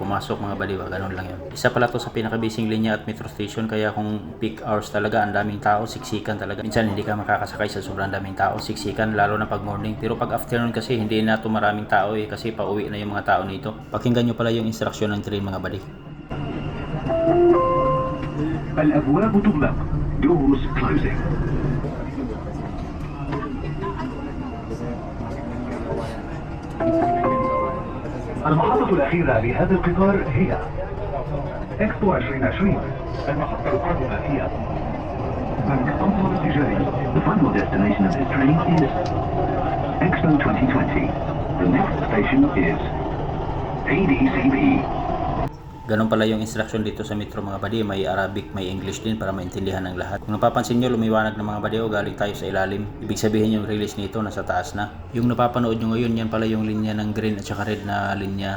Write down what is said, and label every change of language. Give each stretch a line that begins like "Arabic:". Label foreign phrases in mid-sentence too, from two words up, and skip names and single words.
Filipino: Pumasok mga buddy, ganun lang yun. Isa pala to sa pinaka-busy linya at metro station kaya kung
English: peak hours
Filipino: talaga ang daming tao, siksikan talaga. Minsan hindi ka makakasakay sa sobrang daming tao, siksikan lalo na pag morning. Pero pag afternoon kasi hindi na to maraming tao kasi pauwi na yung mga tao nito. Pakinggan nyo pala yung instruction ng train mga buddy.
Arabic: الأبواب تغلق.
English: Doors closing.
Arabic: المحطة الأخيرة لهذا القطار هي إكسبو 2020. المحطة القادمة هي المطار التجاري.
English: The final destination of this train is Expo 2020. The next station is ADCB.
Filipino: Ganun pala yung instruction dito sa metro mga buddy, may Arabic, may English din para maintindihan ng lahat. Kung napapansin nyo, lumiwanag ng mga buddy o galing tayo sa ilalim. Ibig sabihin yung release nito nasa taas na. Yung napapanood nyo ngayon, yan pala yung linya ng green at saka red na linya.